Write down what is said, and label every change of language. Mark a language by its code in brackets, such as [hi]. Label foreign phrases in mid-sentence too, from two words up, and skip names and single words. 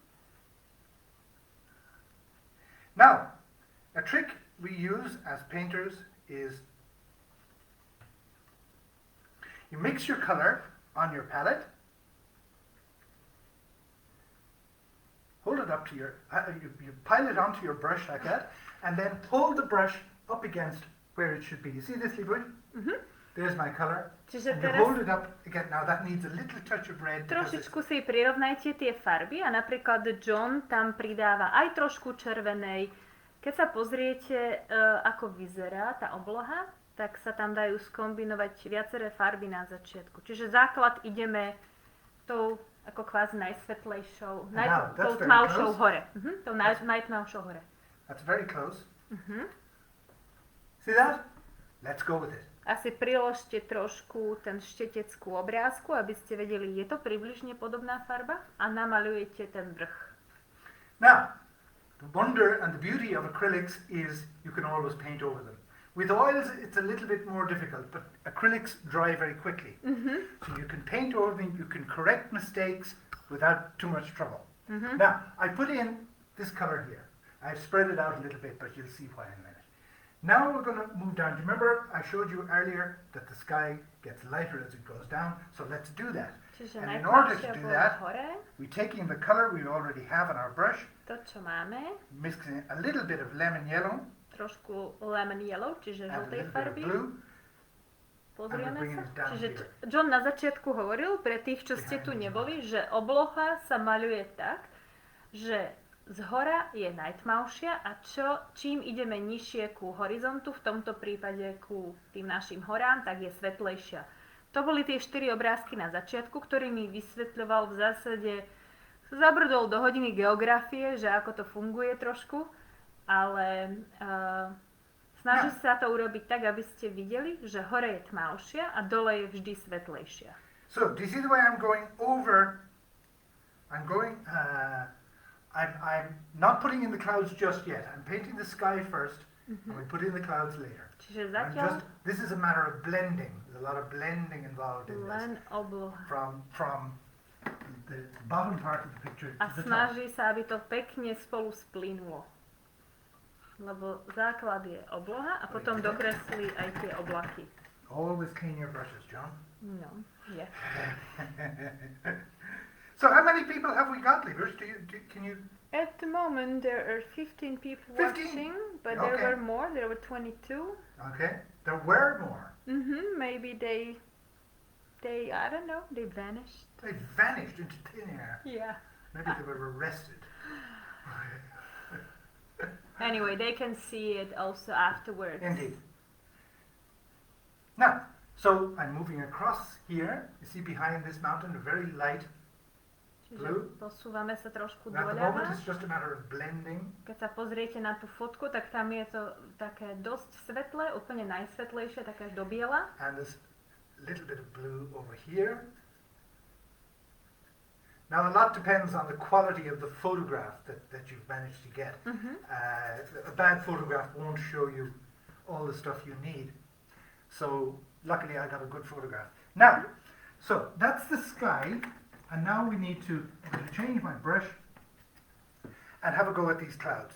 [en] Now, a trick we use as painters is you mix your color on your palette, hold it up to you pile it onto your brush like that, and then hold the brush up against where it should be. You see this, Libud? There's my color. [sk] Čiže [en] And you [sk] teraz [en] hold it up again. Now that needs a little touch of red. because it's- [sk] trošičku si prirovnajte tie farby a napríklad John tam pridáva aj trošku červenej. Keď sa pozriete, ako vyzerá tá obloha, tak sa tam dajú skombinovať viaceré farby na začiatku. Čiže základ ideme tou ako kvázi najsvetlejšou, tou [en] very [sk] tmavšou [en] close. [sk] hore. Tou najtmavšou hore. [en] That's very close. See that? Let's go with it. [sk] Asi priložte trošku ten štetec ku obrázku, aby ste vedeli, je to približne podobná farba, a namaľujete ten vrch. [en] Now, the wonder and the beauty of acrylics is you can always paint over them. With oils, it's a little bit more difficult, but acrylics dry very quickly. So you can paint over them, you can correct mistakes without too much trouble. Now, I put in this color here. I've spread it out a little bit, but you'll see why in a minute. Now we're going to move down. Do you remember I showed you earlier that the sky gets lighter as it goes down? So let's do that. [sk] Čiže [en] And in order to [sk] najtmavšia [en] do [sk] bola [en] that, [sk] hore, [en] we take in the color we already have on our brush, [sk] to čo máme, [en] mixing a little bit of lemon yellow [sk] trošku [en] lemon yellow, [sk] čiže [en] and a [sk] žltej [en] little bit of [sk] farby. [en] blue. [sk] Pozrieme [en] bringing [sk] sa. [en] it down [sk] Čiže [en] here. [sk] John na začiatku hovoril, pre tých, čo ste tu neboli, že obloha sa maľuje tak, že zhora je najtmavšia a čím ideme nižšie ku horizontu, v tomto prípade ku tým našim horám, tak je svetlejšia. To boli tie 4 obrázky na začiatku, ktorými vysvetľoval v zásade, zabrdol do hodiny geografie, že ako to funguje trošku, ale snaží sa to urobiť tak, aby ste videli, že hore je tmavšia a dole je vždy svetlejšia. [en] So, do you see the way I'm going over? I'm not putting in the clouds just yet. I'm painting the sky first, and we put in the clouds later. [sk] Čiže zatiaľ [en] This is a matter of blending. There's a lot of blending involved in [sk] len [en] this. [sk] obloha. [en] From the bottom part of the picture [sk] A [en] to the top. [sk] snaží sa, aby to pekne spolu splynulo. Lebo základ je obloha a potom dokreslí aj tie oblaky. [en] Always clean your brushes, John. No, yeah. So how many people have we got, Libers? Can you... At the moment there are 15 people 15? watching, but there Okay. were more, there were 22. Okay, there were more. Maybe they, I don't know, they vanished. They vanished into thin air. Yeah. Maybe they were arrested. Anyway, they can see it also afterwards. Indeed. Now, so I'm moving across here. You see behind this mountain a very light blue. [sk] Čiže posúvame sa trošku [en] At the moment [sk] doľava. [en] it's just a matter of blending. [sk] Keď sa pozriete na tú fotku, tak tam je to také dosť svetlé, úplne najsvetlejšie, také až do biela. [en] And there's a little bit of blue over here. Now a lot depends on the quality of the photograph that you've managed to get. A bad photograph won't show you all the stuff you need. So luckily I got a good photograph. Now, so that's the sky, and now we need to change my brush and have a go at these clouds.